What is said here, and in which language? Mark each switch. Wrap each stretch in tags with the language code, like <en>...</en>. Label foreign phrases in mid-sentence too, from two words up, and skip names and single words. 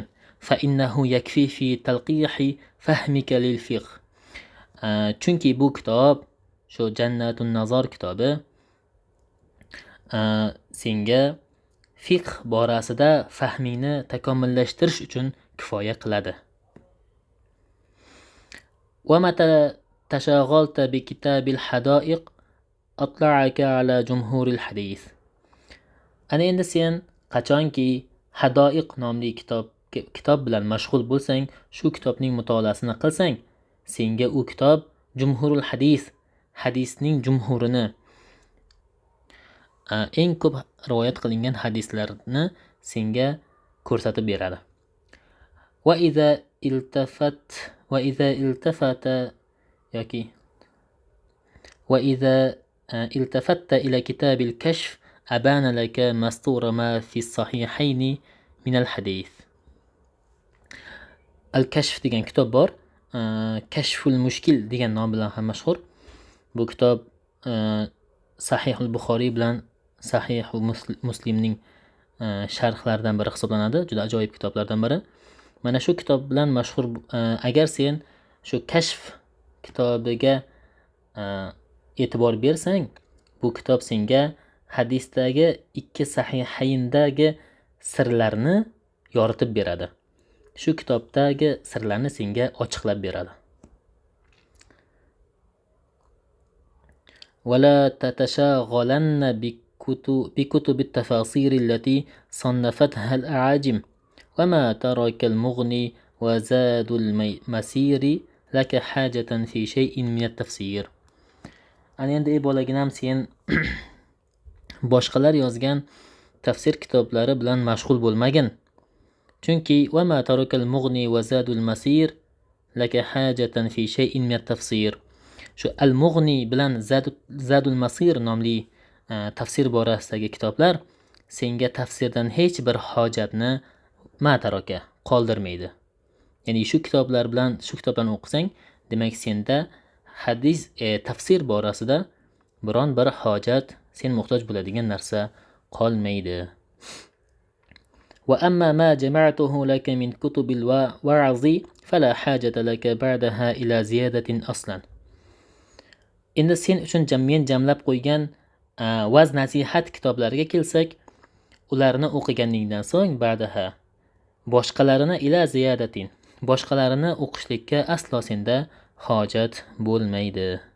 <ar>فإنه يكفي في تلقيحه فهمك للفقه.</ar> <uz>Chunki bu kitob, shu jannatun nazar kitobi senga fiqh borasida fahmingni takomillashtirish uchun kifoya qiladi.</uz> <ar>ومتى تشاغلت بكتاب الحدائق أطلعك على جمهور الحديث.</ar> <uz>Ana endi sen qachonki Hadoiq nomli kitob bilan mashg'ul bo'lsang, shu kitobning mutolaasini qilsang, senga u kitob</uz> <ar>جمهور الحديث,</ar> <uz>hadisning jumhurini, eng ko'p rivoyat qilingan hadislarni senga ko'rsatib beradi.</uz> <ar>وإذا التفت إلى كتاب الكشف أبان لك مستور ما في الصحيحين من الحديث.</ar> <uz>الكشف degan kitob bor. Kashful mushkil degan nom bilan ham mashhur. Bu kitob Sahih al-Buxoriy bilan Sahih Muslimning sharhlaridan biri hisoblanadi. Juda ajoyib kitoblardan biri. Mana shu kitob bilan mashhur. Agar sen shu kashf kitobiga e'tibor bersang, bu kitob senga hadisdagi ikki sahihayndagi sirlarni yoritib beradi. Shu kitobdagi sirlarni senga ochiqlab beradi.</uz> <ar>ولا تتشاغلن بكتب التفاسير التي صنفتها الأعاجم وما ترك المغني وزاد المسير لك حاجة في شيء من التفسير.</ar> <uz>Ana endi ey bolaginam, sen boshqalar yozgan tafsir kitoblari bilan mashg'ul bo'lmagin. Chunki</uz> <ar>وما ترك المغني وزاد المسير لك حاجة في شيء من التفسير.</ar> <uz>Shu al-Mughni bilan Zadul Masir nomli tafsir borasidagi kitoblar senga tafsirdan hech bir hojatni mataroka qoldirmaydi. Ya'ni shu kitoblarni o'qisang, demak senda hadis tafsir borasida biron bir hojat, sen muhtoj bo'ladigan narsa qolmaydi.</uz> <ar>وأما ما جمعته لك من كتب الوعظ فلا حاجة لك بعدها إلى زيادة أصلا.</ar> <uz>Endi sen uchun men jamlab qo'ygan vaz nasihat kitoblariga kelsak, ularni o'qiganingdan so'ng ba'daha boshqalarini</uz> <ar>إلى زيادة,</ar> <uz>boshqalarini o'qishlikka aslo senda hojat bo'lmaydi.</uz>